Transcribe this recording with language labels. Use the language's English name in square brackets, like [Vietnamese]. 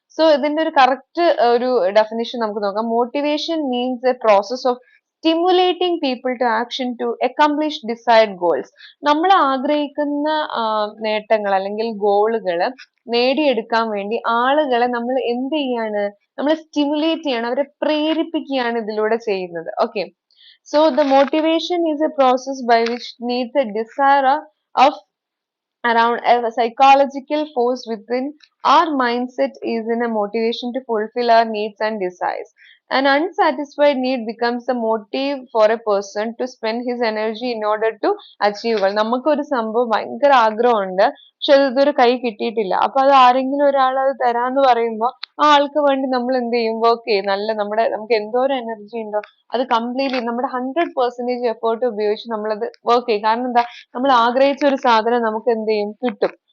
[Malayalam] So ഇതിന്റെ ഒരു correct ഒരു ഡെഫിനിഷൻ നമുക്ക് നോക്കാം. [English] Motivation means a process of stimulating people to action to accomplish decide goals. [Malayalam] നമ്മൾ ആഗ്രഹിക്കുന്ന നേട്ടങ്ങൾ അല്ലെങ്കിൽ ഗോളുകൾ നേടിയെടുക്കാൻ വേണ്ടി ആളുകളെ നമ്മൾ എന്ത് ചെയ്യാണ്, നമ്മൾ സ്റ്റിമുലേറ്റ് ചെയ്യണം, അവരെ പ്രേരിപ്പിക്കുകയാണ് ഇതിലൂടെ ചെയ്യുന്നത്. [English] Okay, so the motivation is a process by which needs a desire of around a psychological force within our mindset is in a motivation to fulfill our needs and desires. An unsatisfied need becomes a motive for a person to spend his energy in order to achieve goal. [Malayalam] നമുക്ക് ഒരു സംഭവം ഭയങ്കര ആഗ്രഹമുണ്ട്, പക്ഷെ അത് ഇതുവരെ കൈ കിട്ടിയിട്ടില്ല. അപ്പൊ അത് ആരെങ്കിലും ഒരാൾ അത് തരാന്ന് പറയുമ്പോൾ ആ ആൾക്ക് വേണ്ടി നമ്മൾ എന്ത് ചെയ്യും? വർക്ക് ചെയ്യും. നമുക്ക് എന്തോരം എനർജി ഉണ്ടോ അത് കംപ്ലീറ്റ്ലി നമ്മുടെ 100% എഫേർട്ട് ഉപയോഗിച്ച് നമ്മളത് വർക്ക് ചെയ്യും. കാരണം എന്താ, നമ്മൾ ആഗ്രഹിച്ച ഒരു സാധനം നമുക്ക് എന്ത് ചെയ്യും? കിട്ടും.